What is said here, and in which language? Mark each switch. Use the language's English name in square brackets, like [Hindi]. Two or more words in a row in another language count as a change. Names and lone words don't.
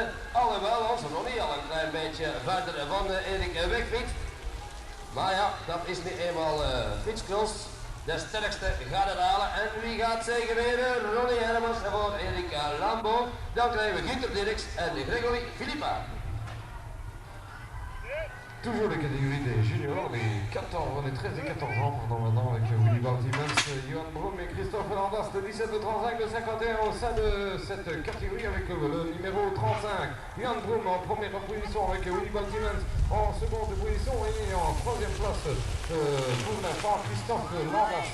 [Dutch] Alhoewel onze Ronnie al een klein beetje verder van Erik wegfietst. Maar ja, dat is nu eenmaal fietscross. De sterkste gaat het halen en wie gaat zegeneren? Ronnie Hermans voor Erik Lambo. Dan krijgen we Ginter Dirks en Gregory Philippa. [French] Toujours les catégories des juniors, les 14, les 13 et 14 ans, pardon, maintenant, avec Willy Baltimans, Johan Broom et Christophe Landas de 17, de 35, de 51 au sein de cette catégorie avec le numéro 35. Johan Broom en première position avec Willy Baltimans en seconde position et en troisième place pour l'instant Christophe Landas.